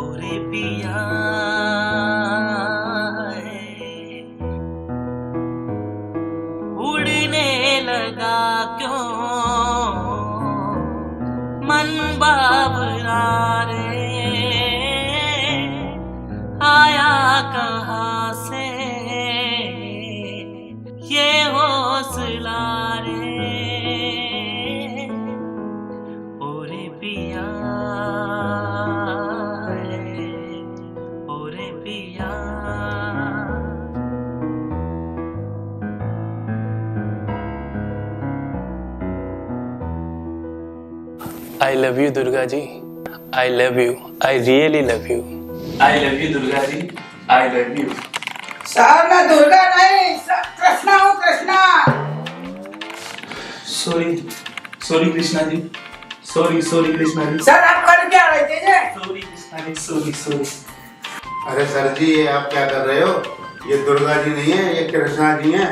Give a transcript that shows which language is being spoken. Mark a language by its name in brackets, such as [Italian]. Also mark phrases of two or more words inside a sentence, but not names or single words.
[Hindi] पिया उड़ने लगा क्यों मन बावरा रे, आया कहाँ से ये हौसला रे, ओरे पिया ओरे पिया। [English] I love you दुर्गा जी, I love you, I really love you. I love you दुर्गा जी, I love you. [Hindi] सर मैं दुर्गा नहीं कृष्णा हूँ, कृष्णा। सॉरी कृष्णा जी, सॉरी कृष्णा जी। सर आप कर क्या रहे थे? सॉरी कृष्णा जी, सॉरी। अरे सर जी ये आप क्या कर रहे हो? ये दुर्गा जी नहीं है, ये कृष्णा जी हैं।